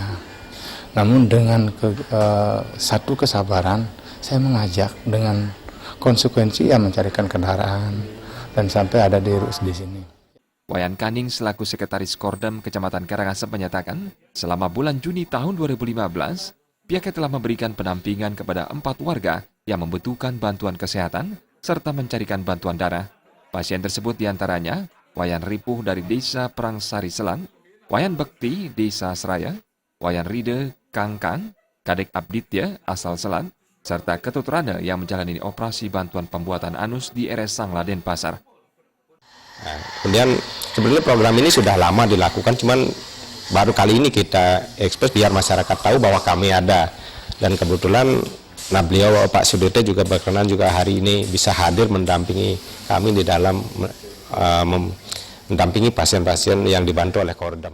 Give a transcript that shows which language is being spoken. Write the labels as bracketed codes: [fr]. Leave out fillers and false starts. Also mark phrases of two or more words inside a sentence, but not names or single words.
[id] Namun dengan satu kesabaran, saya mengajak dengan konsekuensi ya mencarikan kendaraan dan sampai ada di sini. Wayan Kaning selaku Sekretaris Kordam Kecamatan Karangasem menyatakan, selama bulan Juni tahun 2015, pihaknya telah memberikan pendampingan kepada 4 warga yang membutuhkan bantuan kesehatan serta mencarikan bantuan darah. Pasien tersebut diantaranya Wayan Ripuh dari Desa Prangsari Selan, Wayan Bekti Desa Seraya, Wayan Ride Kangkang, Kadek Abditya asal Selan, serta Ketut Rana yang menjalani operasi bantuan pembuatan anus di RS Sangla Denpasar. Nah, kemudian sebenarnya program ini sudah lama dilakukan, cuman baru kali ini kita ekspos biar masyarakat tahu bahwa kami ada. Dan kebetulan beliau Pak Sudirta juga berkenan juga hari ini bisa hadir mendampingi kami di dalam mendampingi pasien-pasien yang dibantu oleh Kordam.